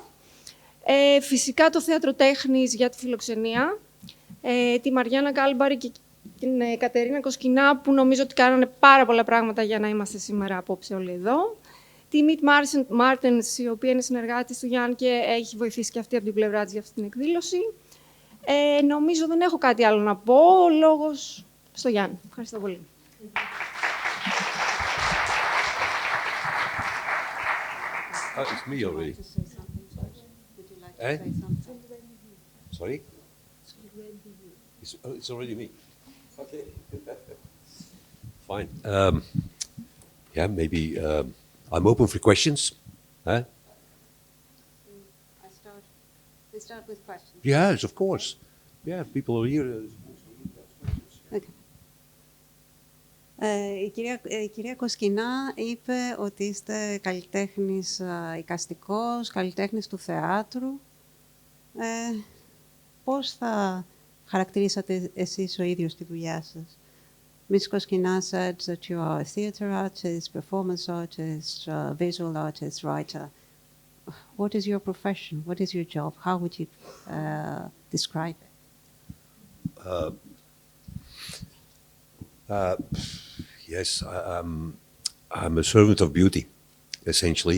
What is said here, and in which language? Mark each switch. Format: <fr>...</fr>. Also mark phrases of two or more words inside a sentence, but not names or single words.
<el>Φυσικά το Θέατρο Τέχνης για τη φιλοξενία, τη Μαριάννα Κάλμπαρη και την Κατερίνα Κοσκινά, που νομίζω ότι κάνανε πάρα πολλά πράγματα για να είμαστε σήμερα απόψε όλοι εδώ. Τη Μιτ Μάρτενς, η οποία είναι συνεργάτης του Γιάνν και έχει βοηθήσει και αυτή από την πλευρά της για αυτή την εκδήλωση. Νομίζω δεν έχω κάτι άλλο να πω. Ο λόγος στο Γιάνν. Ευχαριστώ πολύ.</el> <en>It's me already. Sorry? It's already me. Okay. Fine. Yeah, maybe I'm open for questions. Huh? We start with questions. Yes, of course. Yeah, people are here. Okay.</en> <el>Η κυρία Κοσκινά είπε ότι είστε καλλιτέχνης εικαστικός, καλλιτέχνης του θεάτρου. Πώς θα χαρακτηρίσατε εσείς ο ίδιος τη δουλειά σας?</el> <en>Ms. Koskina said that you are a theater artist, performance artist, visual artist, writer. What is your profession? What is your job? How would you describe it? Yes, I'm a servant of beauty, essentially.</en>